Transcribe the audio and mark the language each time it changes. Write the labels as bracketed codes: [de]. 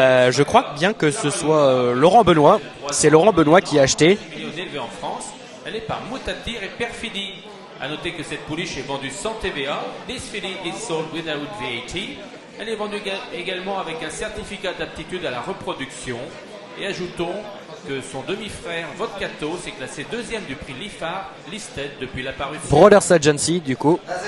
[fr] Je crois bien que ce soit Laurent Benoît. C'est Laurent Benoît qui a acheté. Élevée en France, elle est par Moutatir et Perfidi. A noter que cette pouliche est vendue sans TVA. [en] This filly is sold without VAT. [fr] Elle est vendue également avec un certificat d'aptitude à la reproduction. Et ajoutons que son demi-frère Vodkato s'est classé deuxième du prix Lifar Listed depuis la parution. Brothers Agency du coup.